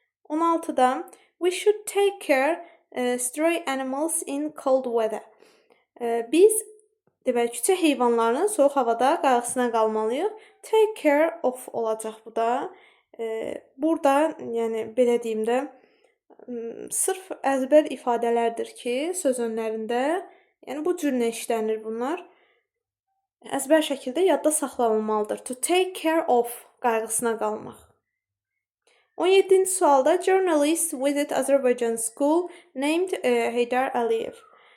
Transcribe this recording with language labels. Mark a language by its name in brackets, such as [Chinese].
[Azerbaijani] 16-da [English] we should take care stray animals in cold weather. [Azerbaijani] Biz deməli küçə heyvanlarının soyuq havada qayğısına qalmalıyıq. [English] Take care of [Azerbaijani] olacaq bu da. Burada, yəni belə deyim də, sırf əzbər ifadələrdir ki, söz önlərində, yəni bu cür nə işlənir bunlar? Əzbər şəkildə yadda saxlanılmalıdır. [English] To take care of [Azerbaijani] qayğısına qalmaq. 17-ci sualda [English] journalist visit Azerbaijan school named Heydar Aliyev.